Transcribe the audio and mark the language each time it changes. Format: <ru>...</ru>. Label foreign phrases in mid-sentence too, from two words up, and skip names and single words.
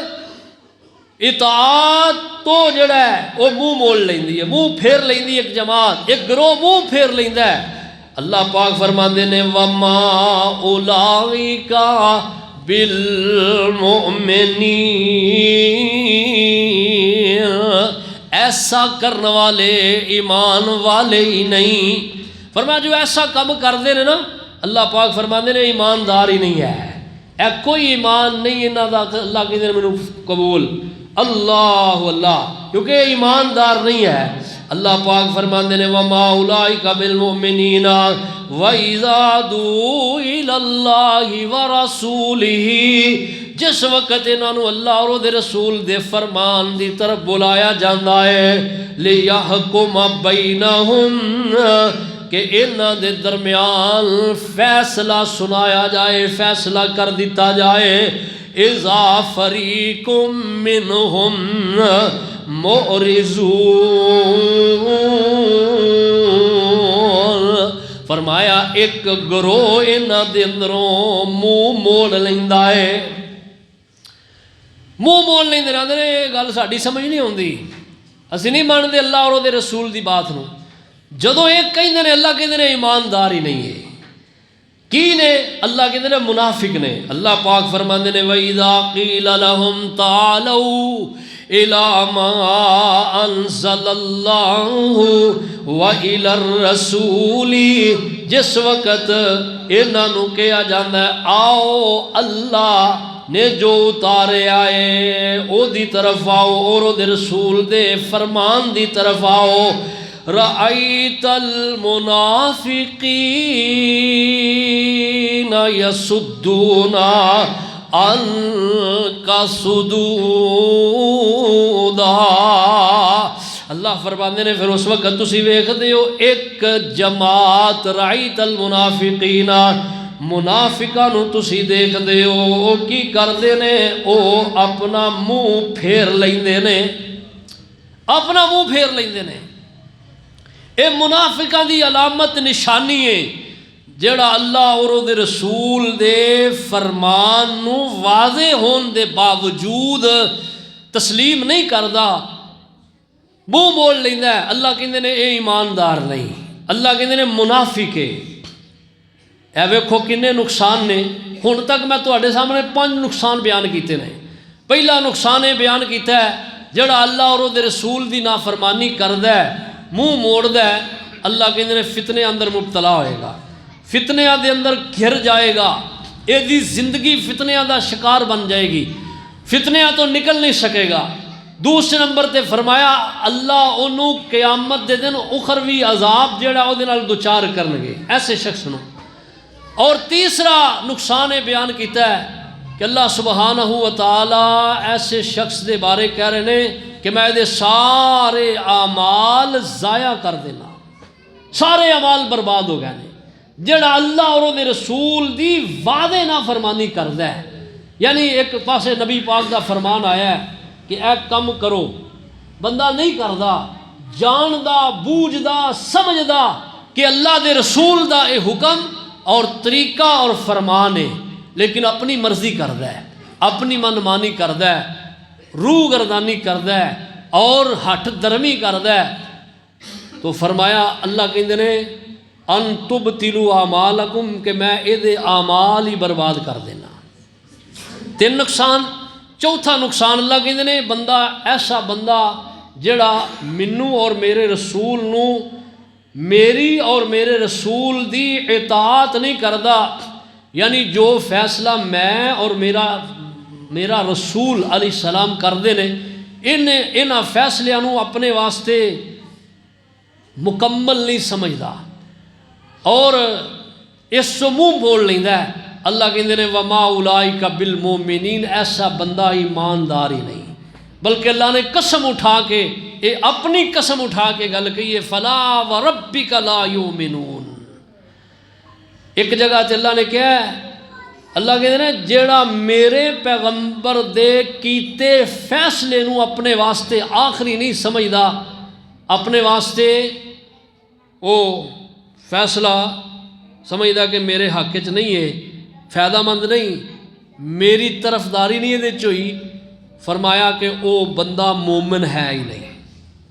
<pa>اطاعت تو جڑا ہے وہ منہ موڑ لیندی ہے، منہ پھیر لیندی، ایک جماعت، ایک گروہ منہ پھیر لیندا ہے، اللہ پاک فرماندے نے</pa> <ar>وما اولئک بالمؤمنین،</ar> <pa>ایسا کرنے والے ایمان والے ہی نہیں۔ فرمایا جو ایسا کم کردے نے نا، اللہ پاک فرماندے نے ایماندار ہی نہیں ہے، اے کوئی ایمان نہیں انہاں دا اللہ کے دین میں قبول، اللہ اللہ، کیونکہ ایماندار نہیں ہے۔ اللہ پاک فرماندے نے</pa> <ar>وما اولئک بالمؤمنین وَإِذَا دُعُوا إِلَى اللَّهِ وَرَسُولِهِ،</ar> <pa>جس وقت انہاں نو اللہ اور دے رسول دے فرمان دی طرف بلایا جاندا ہے،</pa> <ar>لِيَحْكُمَ بَيْنَهُمْ،</ar> <pa>کہ انہاں دے درمیان فیصلہ سنایا جائے، فیصلہ کر دیتا جائے،</pa> <ar>اِذَا فَرِيقٌ مِّنْهُمْ مُعْرِضُونَ،</ar> <pa>فرمایا ایک گروہ انہاں دے اندروں منہ موڑ لیندا ہے، منہ موڑ لیندے رہندے نے، یہ گل ساڈی سمجھ نہیں آندی، اسی نہیں مانتے اللہ اور دے رسول دی بات نو۔ جدوں ایک کہندے نے اللہ کہندے نے ایماندار ہی نہیں ہے، کی نے؟ اللہ کہندے نے منافق نے۔ اللہ پاک فرماندے نے</pa> <ar>وَإِذَا قِيلَ لَهُمْ تَعَالَوْا إِلَى مَا أَنزَلَ اللَّهُ وَإِلَى الرَّسُولِ،</ar> <pa>جس وقت انہاں نو کہا جاندا ہے آؤ اللہ نے جو اتارے آئے او دی طرف آؤ اور او دے رسول دے فرمان دی طرف آؤ،</pa> <ar>رَأَيْتَ الْمُنَافِقِينَ يَصُدُّونَ عَنْكَ صُدُودًا،</ar> <pa>اللہ فرماندے نے پھر اس وقت تسی ویکھدے ہو ایک جماعت،</pa> <ar>رَأَيْتَ الْمُنَافِقِينَ،</ar> <pa>منافقاں نو تسی دیکھدے ہو او کی کردے نے، او اپنا منہ پھیر لیندے نے، اپنا منہ پھیر لیندے نے۔ اے منافقاں دی علامت نشانی ہے، جڑا اللہ اور دے رسول دے فرمان نو واضح ہون دے باوجود تسلیم نہیں کردا، منہ موڑ لیندا ہے۔ اللہ کہندے نے اے ایماندار نہیں، اللہ کہندے نے منافق ہے۔ اے ویکھو کنے نقصان نے، ہن تک میں تواڈے سامنے 5 نقصان بیان کیتے نے۔ پہلا نقصان یہ بیان کیتا ہے جڑا اللہ اور دے رسول دی نافرمانی کردا ہے، منہ موڑدا ہے، اللہ کہندے نے فتنے اندر مبتلا ہوئے گا، فتنیاں دے اندر گھر جائے گا، اے دی زندگی فتنیاں دا شکار بن جائے گی، فتنیاں تو نکل نہیں سکے گا۔ دوسرے نمبر تے فرمایا اللہ انہوں قیامت دے دن اخروی عذاب جڑا او دے نال دوچار کرنگے ایسے شخص نو۔ اور تیسرا نقصان بیان کیتا ہے کہ اللہ سبحانہ و تعالی ایسے شخص دے بارے کہہ رہے ہیں کہ میں دے سارے اعمال ضائع کر دینا، سارے اعمال برباد ہو گئے جڑا اللہ اور دے رسول دی وعدے نہ فرمانی کردا ہے۔ یعنی ایک پاسے نبی پاک دا فرمان آیا ہے کہ اے کم کرو، بندہ نہیں کردا، جاندا بوجھدا سمجھدا کہ اللہ دے رسول دا اے حکم اور طریقہ اور فرمان ہے، لیکن اپنی مرضی کردا ہے، اپنی من مانی کردا ہے، روح گردانی کردا ہے اور ہٹ درمی کردا ہے۔ تو فرمایا اللہ کہندے نے</pa> <ar>ان تبتلوا اعمالکم</ar> <pa>کہ میں اے دے اعمال ہی برباد کر دینا۔ 3 نقصان۔ چوتھا نقصان اللہ کہندے نے بندہ ایسا بندہ جڑا منو اور میرے رسول نو، میری اور میرے رسول دی اطاعت نہیں کردا، یعنی جو فیصلہ میں اور میرا رسول</pa> <ar>علیہ السلام</ar> <pa>کردے نے، انہاں فیصلیاں نو اپنے واسطے مکمل نہیں سمجھدا اور اس سے منہ موڑ لیندا ہے۔ اللہ کہندے نے</pa> <ar>وما اولئک بالمؤمنین،</ar> <pa>ایسا بندہ ایماندار ہی نہیں، بلکہ اللہ نے قسم اٹھا کے، اپنی قسم اٹھا کے گل کہی ہے</pa> <ar>فلا وربک لا یؤمنون۔</ar> <pa>ایک جگہ تے اللہ نے کہا ہے، اللہ کہندے نے جیڑا میرے پیغمبر دے کیتے فیصلے نو اپنے واسطے آخری نہیں سمجھدا، اپنے واسطے وہ فیصلہ سمجھدا کہ میرے حق چ نہیں ہے، فائدہ مند نہیں، میری طرفداری نہیں ہے چوئی، فرمایا کہ وہ بندہ مومن ہے ہی نہیں۔</pa>